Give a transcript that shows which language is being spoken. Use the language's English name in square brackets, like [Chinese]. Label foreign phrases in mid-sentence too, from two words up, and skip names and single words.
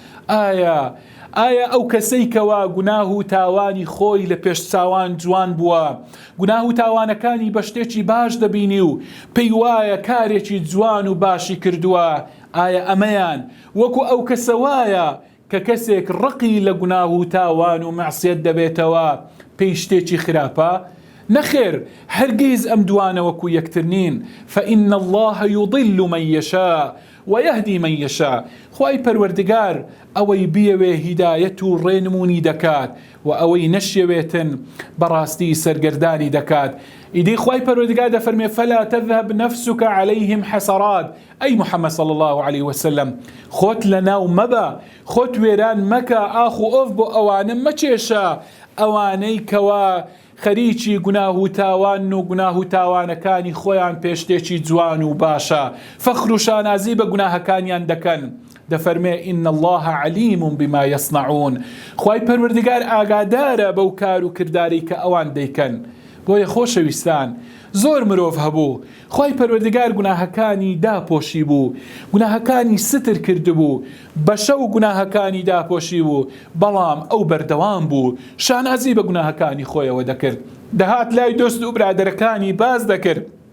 [Central Kurdish] ئایا ئەو کەسەی کەوا گوناه و تاوانی خۆی لە پێش چاوان جوان بووە، گوناه و تاوانەکانی بە شتێکی باش دەبینی و پێی وایە کارێکی جوان و باشی کردووە، ئایا ئەمەیان وەکو ئەو کەسە وایە کە کەسێک ڕقی لە گوناه و تاوان و مەعسیەت دەبێتەوە پێی شتێکی خراپە؟ نەخێر، هەرگیز ئەم دوانە وەکو یەکتر نین. [Arabic] فإن الله يضل من يشاء ويهدي من يشاء. [Central Kurdish] خوای پەروەردگار ئەوەی بیەوێ هیدایەت و ڕێنمونی دەکات و ئەوەی نەشیەوێتن بەڕاستی سەرگەردانی دەکات. ئیدی خوای پەروەردگار دەفەرمێ [Arabic] فلا تذهب نفسك عليهم حسرات. [Central Kurdish] ئەی محەممەد [Arabic] صلی الله عليه وسلم، [Central Kurdish] خۆت لەناو مەبە، خۆت وێران مەکە، ئاخ و ئۆف بۆ ئەوانە مەچێشە، ئەوانەی کەوا خەریکی گوناه و تاوان و گوناه و تاوانەکانی خۆیان پێشتێکی جوان و باشە، فەخر و شانازی بە گوناهەکانیان دەکەن. دەفەرمێ [Arabic] ئین الله علیم بما یصنعون. [Central Kurdish] خوای پەروەردگار ئاگادارە بەو کار و کرداری کە ئەوان دەیکەن. بۆیە خۆشەویستان، زۆر مرۆڤ هەبوو خوای پەروەردگار گوناهەکانی داپۆشی بوو، گوناهەکانی ستر کردبوو، بەشە و گوناهەکانی داپۆشی بوو، بەڵام ئەو بەردەوام بوو، شانازی بە گوناهەکانی خۆیەوە دەکرد، دەهات لای دۆست و برادەرەکانی باز دەکرد.